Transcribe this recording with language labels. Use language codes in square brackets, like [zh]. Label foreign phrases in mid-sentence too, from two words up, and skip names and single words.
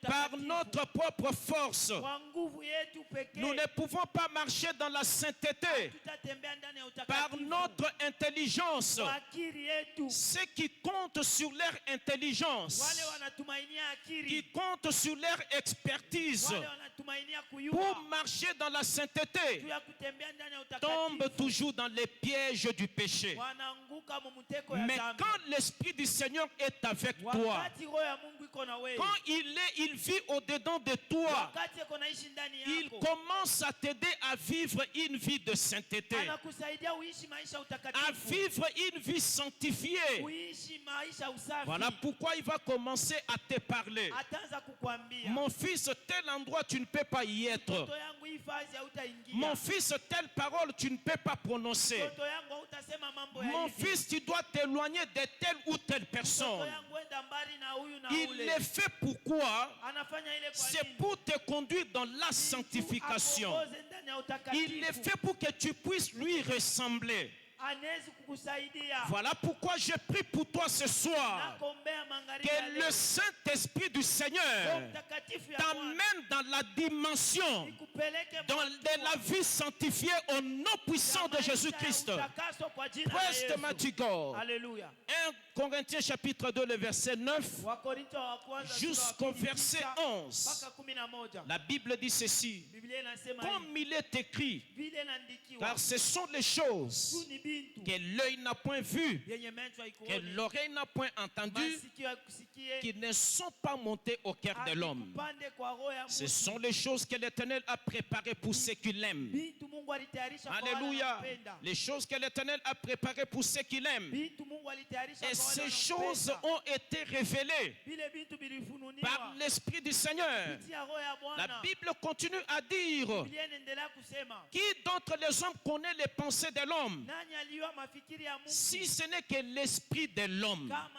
[fr] par [sw] utakatifu [fr] notre propre force. [sw] kwa nguvu yetu pekee. [fr] Nous ne pouvons pas marcher dans la sainteté [sw] Tutatembea ndani ya [fr] par [sw] utakatifu [fr] notre intelligence. [sw] kwa akili yetu. [fr] Ceux qui comptent sur leur intelligence, [sw] Wale wanatumainia [fr] qui [sw] akili, [fr] comptent sur leur expertise [sw] wale wanatumainia [fr] pour [sw] kuyua [fr] marcher dans la sainteté, [sw] juu ya kutembea ndani ya [fr] tombent [sw] utakatifu, [fr] toujours dans les pièges du péché. [sw] wanaanguka mu mtego ya [fr] Mais [sw] dhambi. [fr] quand l'Esprit du Seigneur est avec toi, [sw] Wakati roho ya Mungu iko na wewe, [fr] quand il vit au-dedans de toi, [sw] wakati iko naishi ndani [fr] il [sw] yako, [fr] commence à t'aider à vivre une vie de sainteté, [sw] anakusaidia uishi maisha [fr] à [sw] utakatifu, [fr] vivre une vie sanctifiée. [sw] uishi maisha usafi. [fr] Voilà pourquoi il va commencer à te parler. [sw] Ataanza kukwambia, [fr] Mon fils, tel endroit, tu ne peux pas y être. [sw] mtoto yangu hii fazi hautaingia, [fr] Mon fils, telle parole, tu ne peux pas prononcer. [sw] mtoto yangu hautasema mambo ya [fr] Mon [sw] hivi, [fr] fils, tu dois t'éloigner de telle ou telle [sw] mtoto [fr] personne. [sw] yangu enda mbali na huyu na [fr] Il [sw] ule. [fr] le fait pourquoi? [sw] Anafanya ile kwa [fr] C'est [sw] nini? [fr] pour te conduire dans la sanctification. [sw] Akuongoze ndani ya [fr] Il le [sw] utakatifu. [fr] fait pour que tu puisses lui ressembler. [sw] Anaweza kukusaidia. [fr] Voilà pourquoi je prie pour toi ce soir. [sw] Nakuombea magharibi ya [fr] Que [sw] leo. [fr] le Saint-Esprit du [sw] Roho [fr] Seigneur [sw] Mtakatifu ya Bwana [fr] t'amène dans la dimension [sw] ikupeleke [fr] dans [sw] mahali [fr] de la vie sanctifiée au nom puissant de [sw] maisha ya [fr] Jésus-Christ. [sw] utakaso kwa jina la [en] Praise the [sw] Yesu. [en] mighty God. [sw] Haleluya. [fr] 1 Corinthiens chapitre 2, le verset 9 [sw] Wakorintho wa kwanza sura ya [fr] jusqu'au [sw] pili [fr] verset [sw] tisa [fr] 11. [sw] mpaka 11. [fr] La Bible dit ceci. [sw] Biblia inasema hivi, [fr] Comme il est écrit, [sw] vile inaandikiwa, [fr] car ce sont les choses [sw] tu ni bintu [fr] que l'œil n'a point vues, [sw] yenye macho [fr] que [sw] haikuoni, [fr] l'oreille n'a point entendues, [sw] masikio haikusikie, [fr] qui ne sont pas montées au cœur de l'homme. [sw] havikupande kwa roho ya [fr] Ce [sw] mtu. [fr] sont les choses que l'Éternel a préparées pour ceux qui l'aiment. [sw] Bintu Mungu alitayarisha kwa wale [fr] Alléluia. [sw] wanampenda. [fr] Les choses que l'Éternel a préparées pour ceux qui l'aiment. [sw] Bintu Mungu [fr] Et ces choses ont été révélées par l'Esprit du Seigneur. La Bible continue à dire: qui d'entre les hommes connaît les pensées de l'homme, si ce n'est que l'esprit de l'homme?